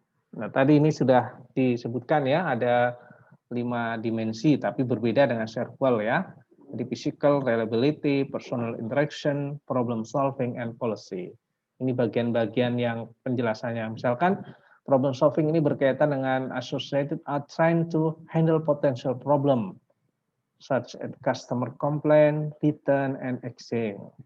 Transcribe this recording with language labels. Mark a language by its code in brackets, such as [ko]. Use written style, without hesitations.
[id] Nah, tadi ini sudah disebutkan ya, ada 5 dimensi, tapi berbeda dengan ServQual ya. [en] Jadi physical, reliability, personal interaction, problem solving, and policy. [id] Ini bagian-bagian yang penjelasannya. Misalkan [en] problem solving [id] ini berkaitan dengan [en] associated are trying to handle potential problem, such as customer complaint, return, and exchange.